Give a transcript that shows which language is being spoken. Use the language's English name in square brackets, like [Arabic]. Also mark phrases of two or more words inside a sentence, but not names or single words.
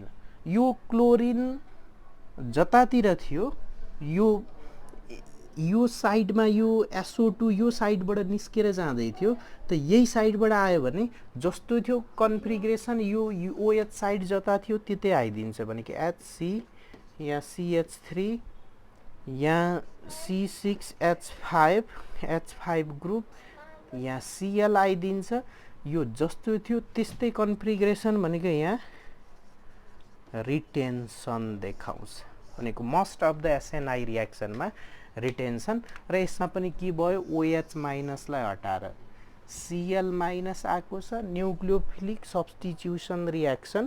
[Nepali] यो क्लोरिन जतातिर थियो, यो साइडमा यो SO2 यो साइडबाट निस्केर जाँदै थियो, त यही साइडबाट आयो भने जस्तो थियो कन्फिगरेसन, यो OH साइड जता थियो त्यतै आइदिन्छ भनेको HC, यहाँ CH3, यहाँ C6H5, H5 ग्रुप, यहाँ Cl आइदिन्छ। यो जस्तो थियो त्यस्तै कन्फिगरेसन भनेको यहाँ रिटेन्सन देखाउँछ भनेको [English] most of the SNI reactionमा [Nepali] रिटेन्सन। र यसमा पनि के भयो, OH माइनसलाई हटाएर Cl माइनस आएको छ, [English] nucleophilic substitution reaction.